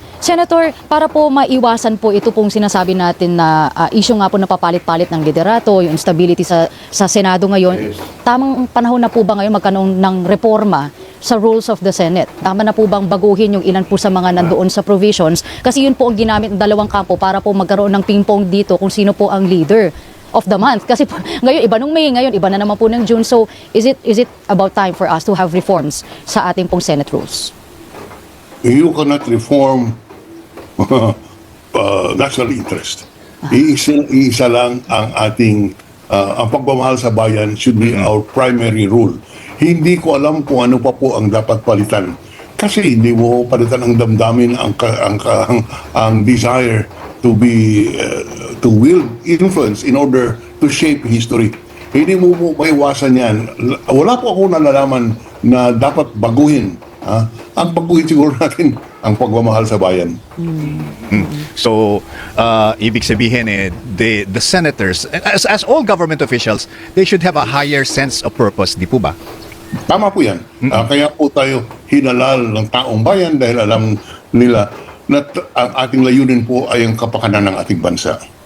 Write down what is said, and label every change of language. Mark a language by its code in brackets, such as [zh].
[tl] Senator, para po maiwasan po ito pong sinasabi natin na issue nga po na papalit-palit ng liderato, yung instability sa Senado ngayon, tamang panahon na po ba ngayon magkaroon ng reforma sa [en] rules of the Senate? [tl] Tama na po bang baguhin yung ilan po sa mga nandoon sa provisions? Kasi yun po ang ginamit ng dalawang kampo para po magkaroon ng ping-pong dito kung sino po ang [en] leader of the month. [tl] Kasi po, ngayon iba nung May, ngayon iba na naman po ng June. [en] So is it about time for us to have reforms [tl] sa ating pong [en] Senate rules? You cannot reform national interest. [tl] Iisa lang ang ating ang pagmamahal sa bayan [en] should be our primary rule. [tl] Hindi ko alam kung ano pa po ang dapat palitan. Kasi hindi mo palitan ang damdamin, ang [en] desire to be to wield influence in order to shape history. [tl] Hindi mo maiwasan yan. Wala po ako nalalaman na dapat baguhin. Ang baguhin siguro natin ang pagmamahal sa bayan. [en] So, [tl] ibig sabihin [en] the senators, as all government officials, they should have a higher sense of purpose, [tl] di po ba? Tama po yan. Kaya po tayo hinalal ng taong bayan dahil alam nila na ang ating layunin po ay ang kapakanan ng ating bansa.